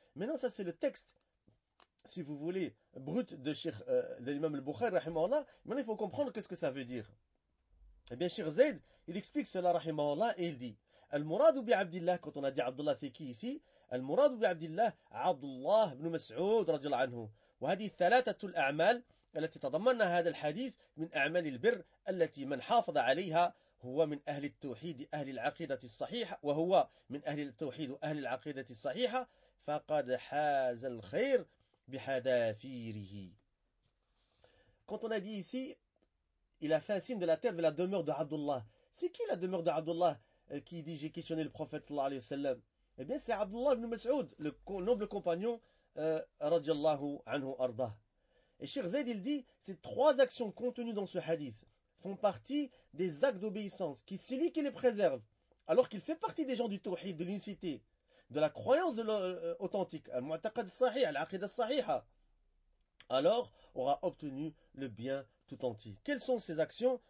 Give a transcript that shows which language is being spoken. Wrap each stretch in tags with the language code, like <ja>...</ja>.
<fr>Maintenant, ça c'est le texte, si vous voulez, brut de Cheikh de l'imam al-Bukhari, rahimahullah. Maintenant, il faut comprendre qu'est-ce que ça veut dire. Eh bien, Cheikh Zayd, il explique cela, rahimahullah, et il dit,</fr> <ar>al-muradu bi'abdillah,</ar> <fr>quand on a dit Abdullah, c'est qui ici?</fr> <ar>Al-muradu bi'abdillah, Abdullah ibn Mas'ud, radiyallahu anhu. Wa hadi thalatatul a'mal, التي تضمن هذا الحديث من أعمال البر التي من حافظ عليها هو من أهل التوحيد أهل العقيدة الصحيحة وهو من أهل التوحيد أهل العقيدة الصحيحة فقد حاز الخير بحذافيره.</ar> <fr>Quand on a dit ici, il a fait un signe de la terre vers la demeure de Abdullah. C'est qui la demeure de Abdullah qui dit j'ai questionné le prophète صلى الله عليه وسلم? Eh bien, c'est Abdullah ibn Mas'ud, le noble compagnon رضي الله عنه أرضاه. Et Cheikh Zayd, il dit, ces trois actions contenues dans ce hadith font partie des actes d'obéissance qui, celui qui les préserve, alors qu'il fait partie des gens du tawhid, de l'unicité, de la croyance de l'authentique,</fr> <ar>al-mu'taqad sahih, al-aqida sahiha,</ar> <fr>alors aura obtenu le bien tout entier. Quelles sont ces actions?</fr>